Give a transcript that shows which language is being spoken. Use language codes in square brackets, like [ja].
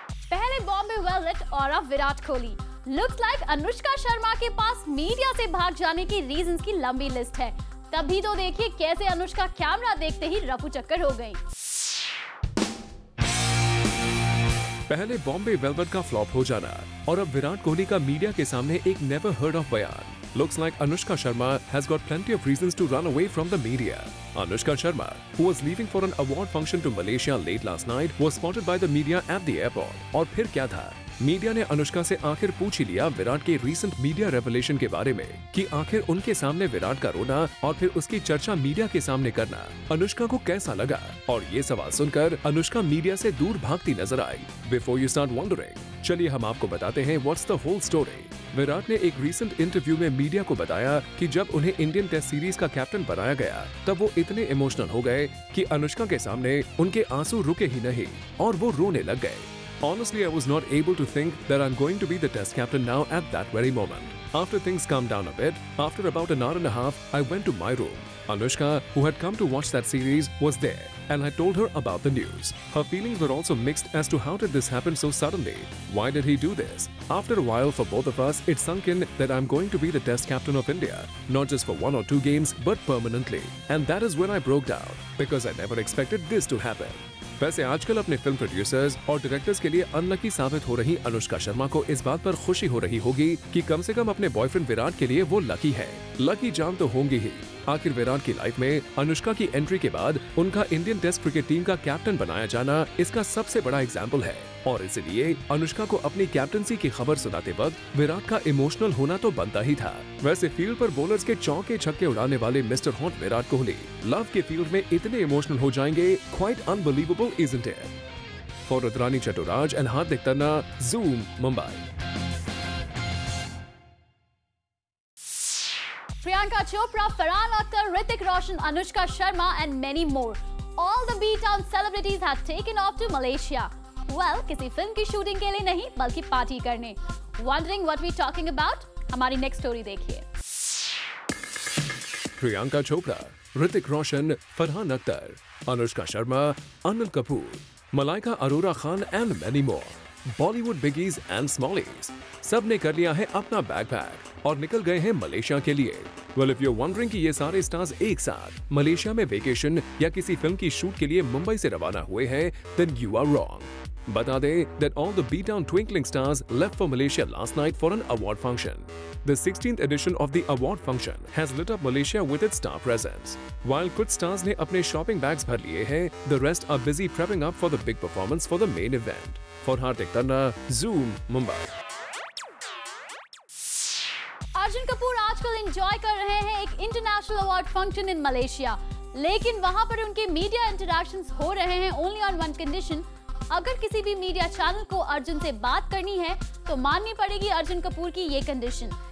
[hi] पहले बॉम्बे वेलवेट और अब विराट कोहली। [en] looks like [hi] अनुष्का शर्मा के पास मीडिया से भाग जाने की रीजंस की लंबी लिस्ट है। तभी तो देखिए कैसे अनुष्का कैमरा देखते ही रफू चक्कर हो गई। पहले बॉम्बे वेलवेट का फ्लॉप हो जाना और अब विराट कोहली का मीडिया के सामने एक [en] never heard of [hi] बयान। [en] Looks like Anushka Sharma has got plenty of reasons to run away from the media. Anushka Sharma, who was leaving for an award function to Malaysia late last night, was spotted by the media at the airport. [hi] और फिर क्या था? Media ने अनुष्का से आखिर पूछ ही लिया विराट के रीसेंट मीडिया रेवलेशन के बारे में कि आखिर उनके सामने विराट का रोना और फिर उसकी चर्चा मीडिया के सामने करना अनुष्का को कैसा लगा। और ये सवाल सुनकर अनुष्का मीडिया से दूर भागती नजर आई। [en] before you start wondering, [hi] चलिए हम आपको बताते हैं [en] What's the whole story. [hi] Virat ने एक रीसेंट इंटरव्यू में मीडिया को बताया कि जब उन्हें इंडियन टेस्ट सीरीज का कैप्टन बनाया गया तब वो इतने इमोशनल हो गए कि अनुष्का के सामने उनके आंसू रुके ही नहीं और वो रोने लग गए। [en] Honestly, I was not able to think that I'm going to be the test captain now at that very moment. After things calmed down a bit, after about an hour and a half, I went to my room. Anushka, who had come to watch that series, was there, and I told her about the news. Her feelings were also mixed as to how did this happen so suddenly? Why did he do this? After a while, for both of us, it sunk in that I'm going to be the test captain of India, not just for 1 or 2 games, but permanently. And that is when I broke down, because I never expected this to happen. [hi] वैसे आजकल अपने film producers और directors के लिए unlucky साबित हो रही अनुष्का शर्मा को इस बात पर खुशी हो रही होगी कि कम से कम अपने बॉयफ्रेंड विराट के लिए वो लकी है। लकी जान तो होंगी ही। आखिर विराट की लाइफ में अनुष्का की एंट्री के बाद उनका इंडियन टेस्ट क्रिकेट टीम का कैप्टन बनाया जाना इसका सबसे बड़ा एग्जाम्पल है, और इसलिए अनुष्का को अपनी कैप्टनसी की खबर सुनाते वक्त विराट का इमोशनल होना तो बनता ही था। वैसे फील्ड पर बॉलर्स के चौके छक्के उड़ाने वाले mister hot Virat Kohli love के फील्ड में इतने इमोशनल हो जाएंगे, [en] Quite unbelievable isn't it? For Rudrani Chaturaj and Hardik Tanna, Zoom, Mumbai. Priyanka Chopra, Farhan Akhtar, Hrithik Roshan, Anushka Sharma and many more. All the B-Town celebrities had taken off to Malaysia. [hi] Well, किसी फिल्म की शूटिंग के लिए नहीं बल्कि पार्टी करने. [en] Wondering what we talking about? [hi] हमारी नेक्स्ट स्टोरी देखिए. [en] Priyanka Chopra, Hrithik Roshan, Farhan Akhtar, Anushka Sharma, Anil Kapoor, Malaika Arora Khan and many more. [hi] Bollywood बिगीज and स्मॉलीज सब ने कर लिया है अपना बैग पैक और निकल गए हैं मलेशिया के लिए. Well, [en] if you are wondering [hi] कि ये सारे स्टार्स एक साथ मलेशिया में वेकेशन या किसी फिल्म की शूट के लिए मुंबई से रवाना हुए हैं, [en] Then you are wrong. [hi] बता दें [en] that all the B-Town twinkling stars left for Malaysia last night for an award function. The 16th edition of the award function has lit up Malaysia with its star presence. While [hi] कुछ [en] stars [hi] ने अपने [en] shopping bags [hi] भर लिए हैं, [en] the rest are busy prepping up for the big performance for the main event. For Hardik Tanna, Zoom, Mumbai. [hi] Arjun Kapoor आजकल enjoy कर रहे हैं एक international award function [en] in Malaysia, [hi] लेकिन वहां पर उनके मीडिया इंटरैक्शंस हो रहे हैं [en] Only on one condition. [hi] अगर किसी भी मीडिया चैनल को अर्जुन से बात करनी है तो माननी पड़ेगी अर्जुन कपूर की ये कंडीशन.